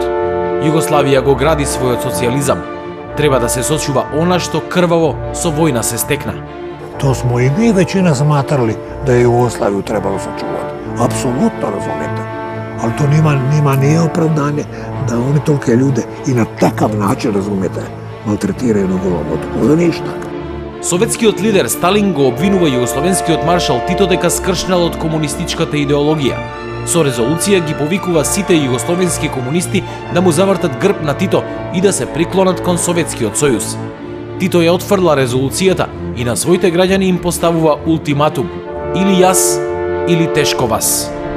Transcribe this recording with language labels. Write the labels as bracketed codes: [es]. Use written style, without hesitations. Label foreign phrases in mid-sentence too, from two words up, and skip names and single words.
[mk] Југославија го гради својот социјализам. Треба да се сочува она што крваво со војна се стекна. [sr] То смо и ми веćina сматрали да Југославију требало сочувати. Апсолутно, разумете. Ali to nima nije opravdanje da oni tolike ljude i na takav način, razumete, maltretiraju na Golom otoku. За ništa. [mk] Советскиот лидер Сталин го обвинува југословенскиот маршал Тито дека скршнал од комунистичката идеологија. Со резолуција ги повикува сите југословенски комунисти да му завртат грб на Тито и да се приклонат кон Советскиот сојуз. Тито ја отфрла резолуцијата и на своите граѓани им поставува ултиматум: или јас, или тешко вас.